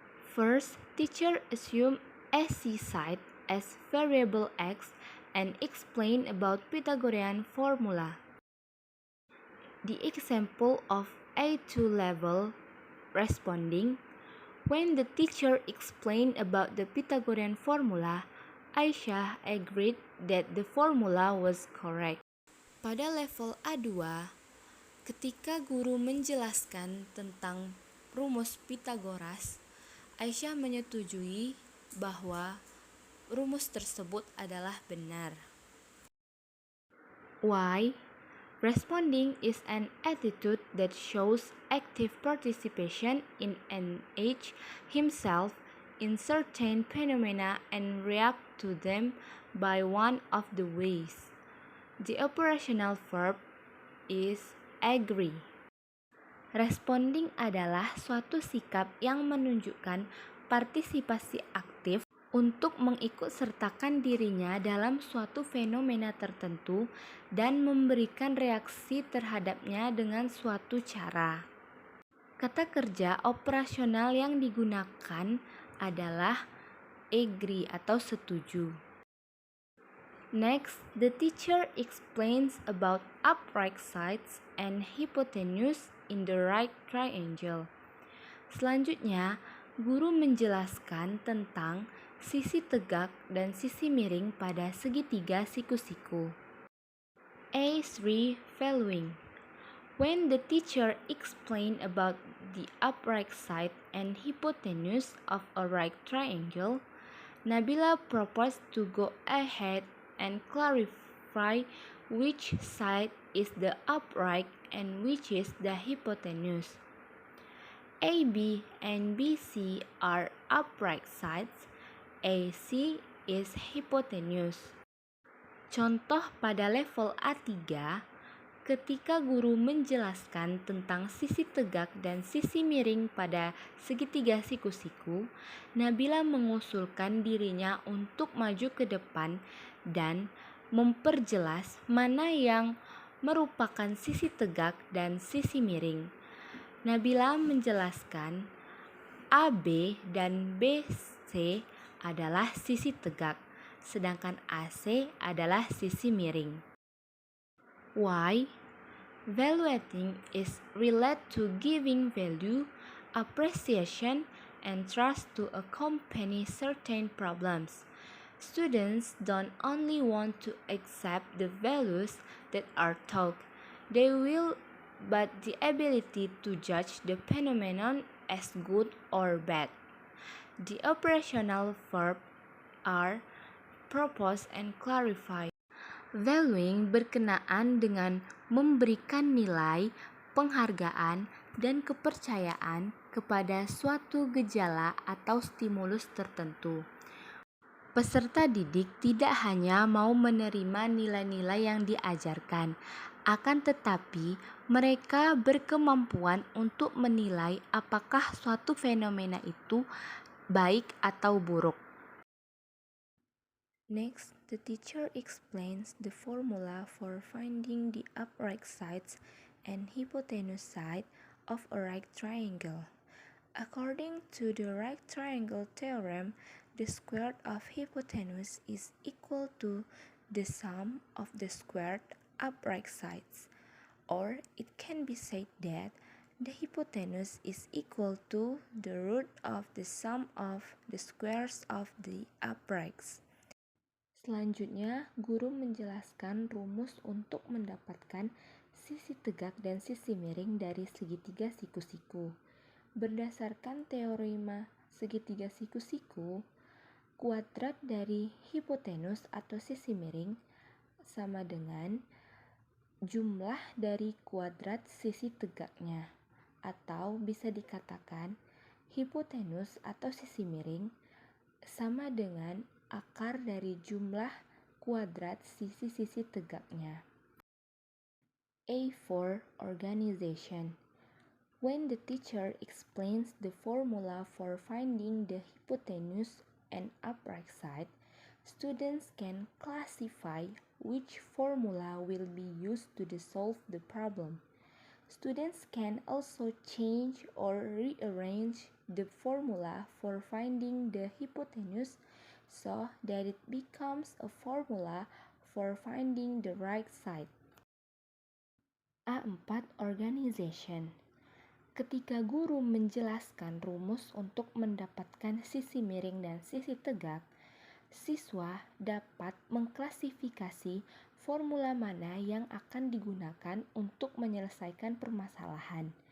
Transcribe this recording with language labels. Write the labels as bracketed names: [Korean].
[English] First, teacher assume S.Si side as variable x and explain about Pythagorean formula. The example of A2 level responding, when the teacher explained about the Pythagorean formula, Aisyah agreed that the formula was correct. [Indonesian] Pada level A2, ketika guru menjelaskan tentang rumus Pythagoras, Aisyah menyetujui bahwa rumus tersebut adalah benar. [English] Why? Responding is an attitude that shows active participation in engage himself in certain phenomena and react to them by one of the ways. The operational verb is agree. [Indonesian] Responding adalah suatu sikap yang menunjukkan partisipasi aktif untuk mengikutsertakan dirinya dalam suatu fenomena tertentu dan memberikan reaksi terhadapnya dengan suatu cara. Kata kerja operasional yang digunakan adalah agree atau setuju. [English] Next, the teacher explains about upright sides and hypotenuse in the right triangle. [Indonesian] Selanjutnya, guru menjelaskan tentang sisi tegak dan sisi miring pada segitiga siku-siku. [English] A3 following. When the teacher explained about the upright side and hypotenuse of a right triangle, Nabiilah proposed to go ahead and clarify which side is the upright and which is the hypotenuse. AB and BC are upright sides, AC is hypotenuse. [Indonesian] Contoh pada level A3, Ketika guru menjelaskan tentang sisi tegak dan sisi miring pada segitiga siku-siku, Nabiilah mengusulkan dirinya untuk maju ke depan dan memperjelas mana yang merupakan sisi tegak dan sisi miring. Nabiilah menjelaskan AB dan BC adalah sisi tegak, sedangkan AC adalah sisi miring. [English] Why? Valuating is related to giving value, appreciation, and trust to accompany certain problems. Students don't only want to accept the values that are taught, they will but the ability to judge the phenomenon as good or bad. The operational verbs are propose and clarify. [Indonesian] Valuing berkenaan dengan memberikan nilai, penghargaan, dan kepercayaan kepada suatu gejala atau stimulus tertentu. Peserta didik tidak hanya mau menerima nilai-nilai yang diajarkan, akan tetapi mereka berkemampuan untuk menilai apakah suatu fenomena itu baik atau buruk. [English] Next, the teacher explains the formula for finding the upright sides and hypotenuse side of a right triangle. According to the right triangle theorem, the square of hypotenuse is equal to the sum of the squared upright sides, or it can be said that the hypotenuse is equal to the root of the sum of the squares of the uprights. [Indonesian] Selanjutnya, guru menjelaskan rumus untuk mendapatkan sisi tegak dan sisi miring dari segitiga siku-siku. Berdasarkan teorema segitiga siku-siku, kuadrat dari hipotenus atau sisi miring sama dengan jumlah dari kuadrat sisi tegaknya, atau bisa dikatakan hipotenus atau sisi miring sama dengan akar dari jumlah kuadrat sisi-sisi tegaknya. [English] A for organization. When the teacher explains the formula for finding the hypotenuse and upright side, students can classify which formula will be used to solve the problem. Students can also change or rearrange the formula for finding the hypotenuse so that it becomes a formula for finding the right side. A4 Organization. [Indonesian] Ketika guru menjelaskan rumus untuk mendapatkan sisi miring dan sisi tegak, siswa dapat mengklasifikasi formula mana yang akan digunakan untuk menyelesaikan permasalahan.